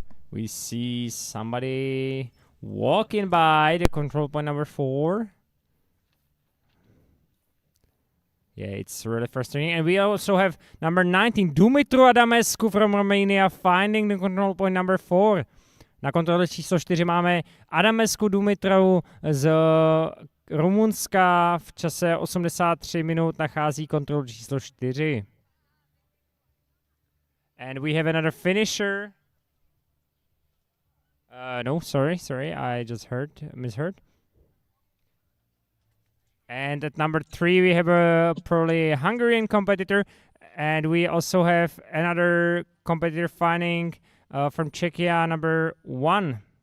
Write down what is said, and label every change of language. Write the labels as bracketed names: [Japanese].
[English] We see somebody walking by the control point number 4. Yeah, it's really frustrating. And we also have number 19, Dumitru Adamescu from Romania, finding the control point number 4. [Czech] Na kontrole číslo 4 máme Adamescu Dumitru z Rumunska, v čase 83 minut nachází kontrolu číslo 4. [English] And we have another finisher. No, sorry, I just misheard. And at number 3, we have a probably Hungarian competitor, and we also have another competitor finding from Czechia, number 1.